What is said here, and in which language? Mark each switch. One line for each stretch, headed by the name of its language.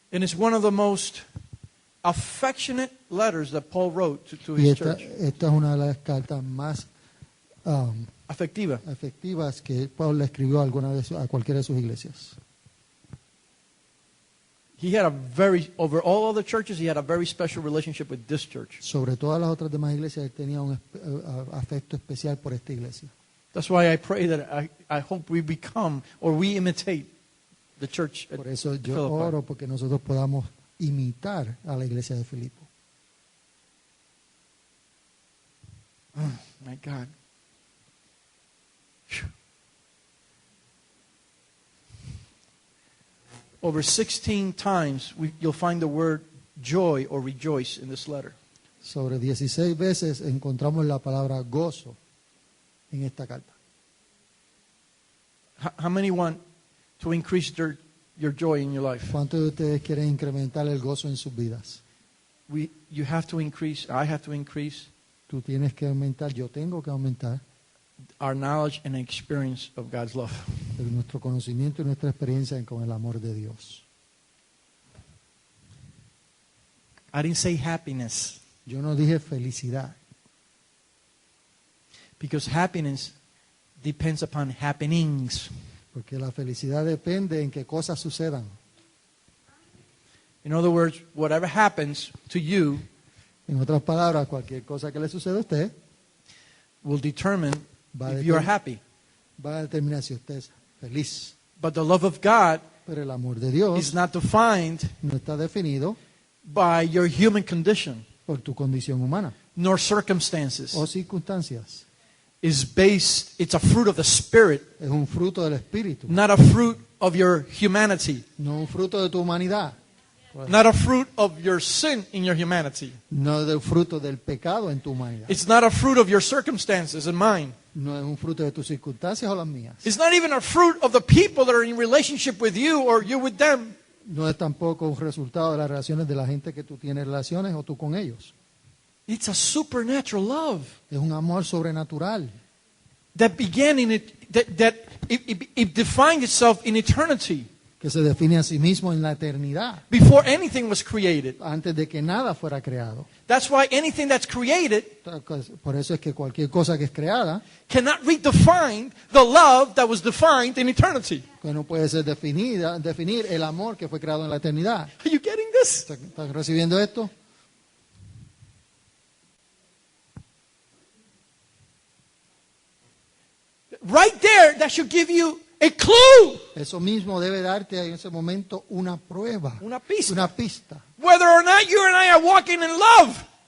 English: And it's one of the most affectionate letters that Paul wrote to
Spanish: Y
English: his church.
Spanish: esta es una de las cartas más Afectiva. efectivas que Paul le escribió a cualquiera de sus iglesias.
English: He had over all other churches, he had a very special relationship with this church.
Spanish: Sobre todas las otras demás iglesias, él tenía un afecto especial por esta iglesia.
English: That's why I pray that I hope we become or we imitate the church at
Spanish: Por eso yo
English: Philippi.
Spanish: oro porque nosotros podamos imitar a la iglesia de Filipo.
English: Oh, my God. Phew. Over 16 times you'll find the word joy or rejoice in this letter.
Spanish: Sobre 16 veces encontramos la palabra gozo en esta carta.
English: How many want to increase your joy in your life?
Spanish: ¿Cuántos de ustedes quieren incrementar el gozo en sus vidas?
English: You have to increase, I have to increase
Spanish: Tú tienes que aumentar, yo tengo que aumentar
English: our knowledge and experience of God's love.
Spanish: nuestro conocimiento y nuestra experiencia con el amor de Dios.
English: I didn't say happiness,
Spanish: Yo no dije felicidad,
English: Because happiness depends upon happenings.
Spanish: porque la felicidad depende en qué cosas sucedan.
English: In other words, whatever happens to you
Spanish: En otras palabras, cualquier cosa que le suceda a usted
English: will determine
Spanish: va a,
English: if you're
Spanish: determinar,
English: happy.
Spanish: va a determinar si usted es feliz.
English: But the love of God
Spanish: Pero el amor de
English: is
Spanish: Dios
English: not defined
Spanish: no está definido
English: by your human condition
Spanish: por tu condición humana
English: nor circumstances.
Spanish: o circunstancias.
English: It's a fruit of the Spirit,
Spanish: Es un fruto del Espíritu,
English: not a fruit of your humanity.
Spanish: no un fruto de tu humanidad.
English: Not a fruit of your sin in your humanity.
Spanish: No es del fruto del pecado en tu humanidad.
English: It's not a fruit of your circumstances and mine.
Spanish: No es un fruto de tus circunstancias o las mías.
English: It's not even a fruit of the people that are in relationship with you or you with them.
Spanish: No es tampoco un resultado de las relaciones de la gente que tú tienes relaciones o tú con ellos.
English: It's a supernatural love
Spanish: Es un amor sobrenatural
English: that began in it, that it defined itself in eternity
Spanish: que se define a sí mismo en la eternidad,
English: before anything was created.
Spanish: antes de que nada fuera creado.
English: That's why anything that's created
Spanish: Por eso es que cualquier cosa que es creada,
English: cannot redefine the love that was defined in eternity.
Spanish: que no puede ser definir el amor que fue creado en la eternidad.
English: Are you getting this?
Spanish: ¿Están recibiendo esto?
English: Right there, that should give you a clue,
Spanish: Eso mismo debe darte en ese momento una prueba, una pista. una pista.
English: Whether or not you and I are walking in love.